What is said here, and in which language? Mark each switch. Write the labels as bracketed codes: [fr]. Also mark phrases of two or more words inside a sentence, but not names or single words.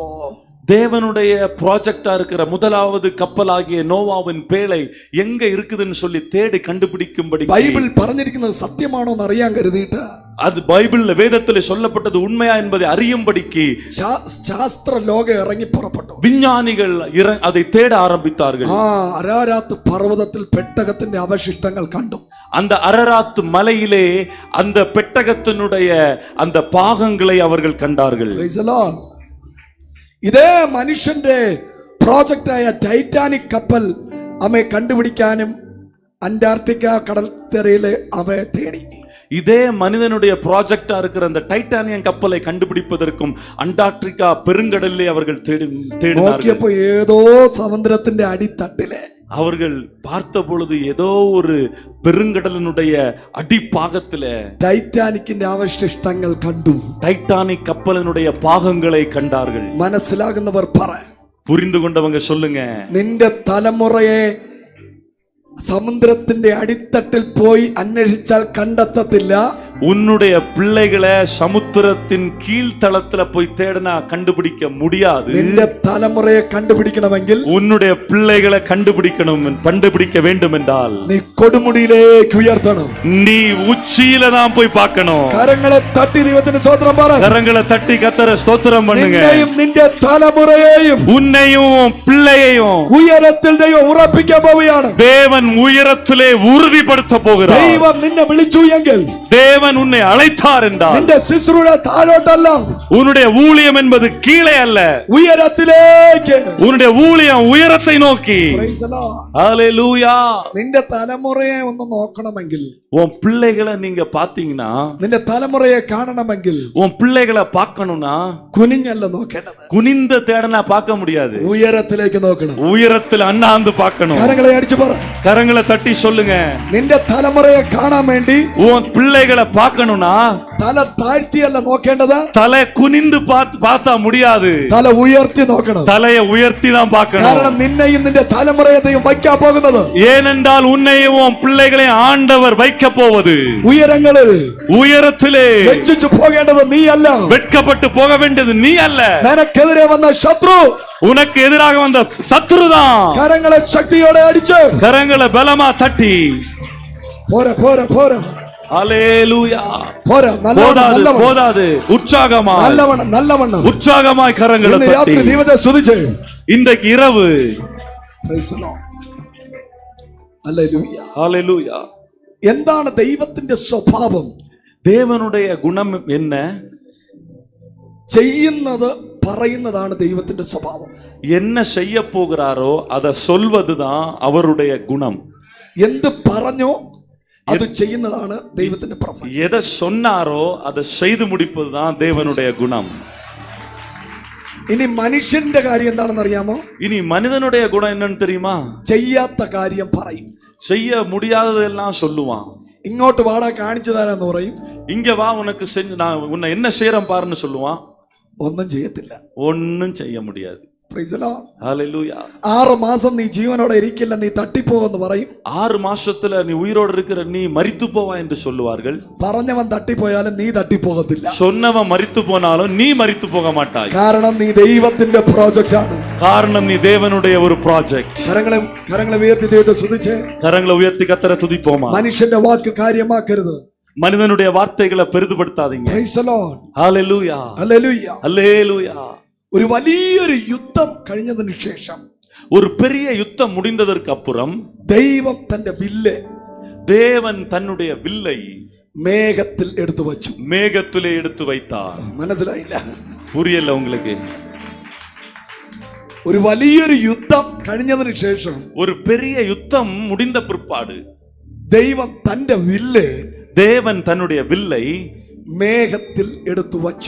[ta] தேவனுடைய ப்ராஜெக்டா இருக்கிற முதலாவது கப்பலாகிய நோவாவின் பேழை எங்க இருக்குதுன்னு சொல்லி தேடி கண்டுபிடிக்கும்படி [ml] ബൈബിൾ പറഞ്ഞിരിക്കുന്നത് സത്യമാണോ എന്ന് അറിയാൻ കരുതിയിട്ട് [ta] அது பைபிள்ல வேதத்திலே சொல்லப்பட்டது உண்மையா என்பதை அறியும்படிக்கு [ml] ശാസ്ത്ര ലോകം ഇറങ്ങി പുറപ്പെട്ടു. [ta] விஞ்ஞானிகள் அதை தேட ஆரம்பித்தார்கள். [ml] അരാരാത്ത് പർവ്വതത്തിൽ പെട്ടകത്തിന്റെ അവശിഷ്ടങ്ങൾ കണ്ടു. [ta] அந்த அரராத் மலையிலே அந்த பெட்டகத்தினுடைய அந்த பாகங்களை அவர்கள் கண்டார்கள். [en] Praise the Lord. [ml] ഇതേ മനുഷ്യന്റെ പ്രോജക്റ്റായ ടൈറ്റാനിക് കപ്പൽ അവയെ കണ്ടുപിടിക്കാനും അന്റാർട്ടിക്ക കടൽത്തരയിലെ അവയെ തേടി. [ta] இதே மனிதனுடைய ப்ராஜெக்டா இருக்கிற அந்த டைட்டானியம் கப்பலை கண்டுபிடிப்பதற்கும் அண்டார்டிகா பெருங்கடலிலே அவர்கள் தேடினார்கள். ஏதோ சமுத்திரத்தின் அடித்தட்டிலே அவர்கள் பார்த்த பொழுது ஏதோ ஒரு பெருங்கடலினுடைய அடிப்பாகத்தில டைட்டானிக்கின் அவசிஷ்டங்கள் கண்டு டைட்டானிக் கப்பலினுடைய பாகங்களை கண்டார்கள். [ml] മനസ്സിലാകുന്നവർ പറ, [ta] புரிந்து கொண்டவங்க சொல்லுங்க, [ml] നിന്റെ തലമുറയെ സമുദ്രത്തിന്റെ അടിത്തട്ടിൽ പോയി അന്വേഷിച്ചാൽ കണ്ടെത്തത്തില്ല. [ta] உன்னுடைய பிள்ளைகளை சமுத்திரத்தின் கீழ்த்தளத்துல போய் தேடினா கண்டுபிடிக்க முடியாது. [ml] നിന്റെ തലമുറയെ കണ്ടുപിടിക്കണമെങ്കിൽ, [ta] உன்னுடைய பிள்ளைகளை கண்டுபிடிக்க வேண்டும் என்றால் [ml] നീ കൊടുമുടിയിലേക്ക് ഉയർത്തണം. [ta] நீ உச்சியில தான் போய் பார்க்கணும். [ml] കരങ്ങളെ തട്ടി ദൈവത്തിന് സ്തോത്രം പറ. [ta] கரங்களை தட்டி கர்த்தரை ஸ்தோத்திரம் பண்ணுங்க. [ml] നിന്നെയും നിന്റെ തലമുറയെയും [ta] உன்னையும் பிள்ளையையும் [ml] ഉയരത്തിൽ ദൈവം ഉറപ്പിക്കാൻ പോവുകയാണ്. [ta] தேவன் உயரத்திலே உறுதிப்படுத்த போகிறார். [ml] ദൈവം നിന്നെ വിളിച്ചു എങ്കിൽ, [ta] தேவன் உன்னை அழைத்தார் என்றால் [ml] നിന്റെ ശുശ്രൂഷ താഴോട്ടല്ല, [ta] உன்னுடைய ஊழியம் என்பது கீழே அல்ல, [ml] ഉയരത്തിലേക്ക്. [ta] உன்னுடைய ஊழியம் உயரத்தை நோக்கி. [en] Praise the Lord. [ta] ஹல்லேலூயா. [ml] നിന്റെ തലമുറയെ ഒന്ന് നോക്കണമെങ്കിൽ, [ta] உன் பிள்ளைகளை நீங்க பாத்தீங்கன்னா, [ml] നിന്റെ തലമുറയെ കാണണമെങ്കിൽ [ta] உன் பிள்ளைகளை பார்க்கணும்னா [ml] കുനിഞ്ഞല്ല നോക്കേണ്ടത്, [ta] குனிந்த தேடனா பார்க்க முடியாது, [ml] ഉയരത്തിലേക്ക് നോക്കണം. [ta] உயரத்தில் அண்ணாந்து பார்க்கணும். [ml] കരങ്ങളെ അടിച്ചു പറ, [ta] கரங்களை தட்டி சொல்லுங்க, [ml] നിന്റെ തലമുറയെ കാണാൻ വേണ്ടി [ta] உன் பிள்ளைகளை பார்க்கணும்னா [ml] തല താഴ്ത്തിയല്ല നോക്കേണ്ടത്, [ta] தலை குனிந்து பார்த்தா முடியாது, [ml] തല ഉയർത്തി നോക്കണം. [ta] தலையை உயர்த்தி தான் பார்க்கணும். [ml] കാരണം നിന്നെയും നിന്റെ തലമുറയെയും വയ്ക്കാൻ പോകുന്നത്, [ta] ஏனென்றால் உன்னையும் உன் பிள்ளைகளையும் ஆண்டவர் வைக்க போவது [ml] ഉയരങ്ങളിൽ [ta] உயரத்திலே [ml] വെച്ചിച്ചു പോകേണ്ടത് നീ അല്ല, [ta] வெட்கப்பட்டு போக வேண்டியது நீ அல்ல, [ml] നിനക്കെതിരെ വന്ന ശത്രു, [ta] உனக்கு எதிராக வந்த சத்துருதான். [ml] കരങ്ങളെ ശക്തിയോടെ അടിച്ച്, [ta] கரங்களை பலமா தட்டி [ml] പോരാ പോരാ പോരാ, [ta] ஹல்லேலூயா. [ml] പോരാ, നല്ലവണ്ണം [ta] போதாது, உற்சாகமாய் [ml] നല്ലവണ്ണം നല്ലവണ്ണം [ta] உற்சாகமாய் கரங்களை [ml] ഇന്ന് രാത്രി [ta] தட்டி [ml] ദൈവത്തെ സ്തുതിച്ച്. [ta] இன்றைக்கு இரவு [en] Praise the Lord. Hallelujah. [ta] ஹல்லேலூயா. [ml] എന്താണ് ദൈവത്തിന്റെ സ്വഭാവം? [ta] தேவனுடைய குணம் என்ன? [ml] ചെയ്യുന്നത് പറയുന്നതാണ് ദൈവത്തിന്റെ സ്വഭാവം. [ta] என்ன செய்ய போகிறாரோ அதை சொல்வதுதான் அவருடைய குணம். [ml] എന്ത് പറഞ്ഞോ അത് ചെയ്യുന്നതാണ് ദൈവത്തിന്റെ പ്രസംഗം. [ta] எதை சொன்னாரோ அதை செய்து முடிப்பதுதான் தேவனுடைய குணம். [ml] ഇനി മനുഷ്യന്റെ കാര്യം എന്താണെന്ന് അറിയാമോ? [ta] இனி மனிதனுடைய குணம் என்னன்னு தெரியுமா? [ml] ചെയ്യാത്ത കാര്യം പറയും, [ta] செய்ய முடியாததெல்லாம் சொல்லுவான். [ml] ഇങ്ങോട്ട് വാടാ കാണിച്ചു തരാന്ന് പറയും, [ta] இங்க வா உனக்கு செஞ்சு நான் உன்னை என்ன செய்யறேன் பாருன்னு சொல்லுவான். [ml] ഒന്നും ചെയ്യത്തില്ല. [ta] ஒன்னும் செய்ய முடியாது. [en] Praise the Lord. [ta] ஹல்லேலூயா. [ml] 6 മാസം നീ ജീവനോടെ ഇരിക്കില്ല, നീ തട്ടിപ്പോവെന്ന് പറയും. [ta] 6 മാസத்துல நீ உயிரோடு இருக்கிற நீ மரித்து போவா என்று சொல்லுவார்கள். [ml] പറഞ്ഞവൻ തട്ടിപ്പോയാലും നീ തട്ടിപ്പോകത്തില്ല. [ta] சொன்னவன் மரித்து போனாலும் நீ மரித்து போக மாட்டாய். [ml] കാരണം നീ ദൈവത്തിന്റെ പ്രോജക്റ്റ് ആണ്. [ta] காரணம் நீ தேவனுடைய ஒரு ப்ராஜெக்ட். [ml] കരങ്ങളെ ഉയർത്തി ദൈവത്തെ സ്തുതിച്ച്, [ta] கரங்களை உயர்த்தி கர்த்தரை துதிப்போமா. [ml] മനുഷ്യന്റെ വാക്ക് കാര്യമാക്കരുത്, [ta] மனிதனுடைய வார்த்தைகளை பெரிதுபடுத்தாதீங்க. [en] Praise the Lord. [ta] ஹல்லேலூயா. [ml] ഹല്ലേലൂയ. [ta] ஹல்லேலூயா. [ml] ഒരു വലിയൊരു യുദ്ധം കഴിഞ്ഞതിന് ശേഷം, [ta] ஒரு பெரிய யுத்தம் முடிந்ததற்கு அப்புறம் [ml] ദൈവം തന്റെ വില്ല്, [ta] தேவன் தன்னுடைய வில்லை [ml] മേഘത്തിൽ എടുത്തു വച്ചു. [ta] மேகத்திலே எடுத்து வைத்தார். [ml] മനസ്സിലായില്ല? [ta] புரியல உங்களுக்கு? [ml] ഒരു വലിയൊരു യുദ്ധം കഴിഞ്ഞതിന് ശേഷം [ta] ஒரு பெரிய யுத்தம் முடிந்த பிற்பாடு [ml] ദൈവം തന്റെ വില്ല് [ta] தேவன் தன்னுடைய வில்லை [ml] മേഘത്തിൽ എടുത്തു വച്ചു.